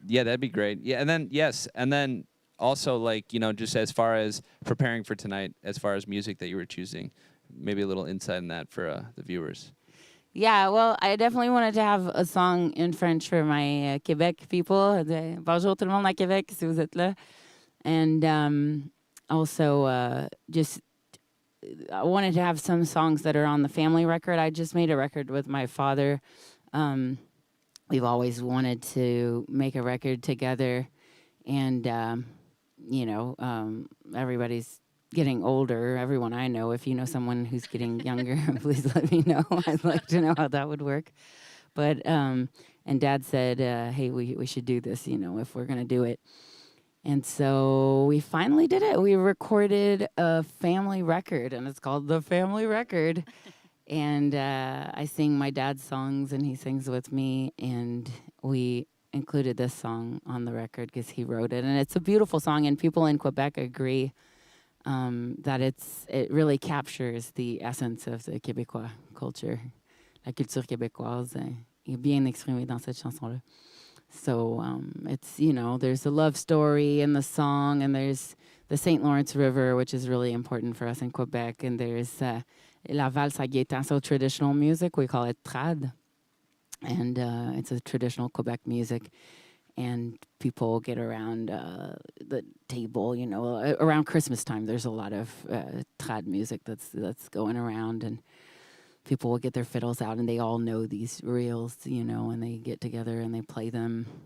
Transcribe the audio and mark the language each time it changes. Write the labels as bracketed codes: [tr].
[en] Yeah, that'd be great. Yeah, and then yes, and then also like, you know, just as far as preparing for tonight, as far as music that you were choosing, maybe a little insight in that for the viewers. Yeah, well, I definitely wanted to have a song in French for my Québec people. [fr] Bonjour tout le monde à Québec, si vous êtes là. [en] And also just I wanted to have some songs that are on the family record. I just made a record with my father. We've always wanted to make a record together. And, you know, everybody's getting older. Everyone I know, if you know someone who's getting younger, please let me know. I'd like to know how that would work. But, and Dad said, hey, we should do this, you know, if we're going to do it. And so we finally did it. We recorded a family record, and it's called The Family Record. And I sing my dad's songs, and he sings with me. And we included this song on the record because he wrote it. And it's a beautiful song, and people in Quebec agree that it really captures the essence of the Québécois culture. [fr] La culture québécoise est bien exprimée dans cette chanson-là. [en] So it's, you know, there's a love story in the song, and there's the St. Lawrence River, which is really important for us in Quebec, and there's la valse à Gaétan, so traditional music, we call it trad, and it's a traditional Quebec music, and people get around the table, you know, around Christmas time, there's a lot of trad music that's going around, and people will get their fiddles out, and they all know these reels, you know, and they get together and they play them.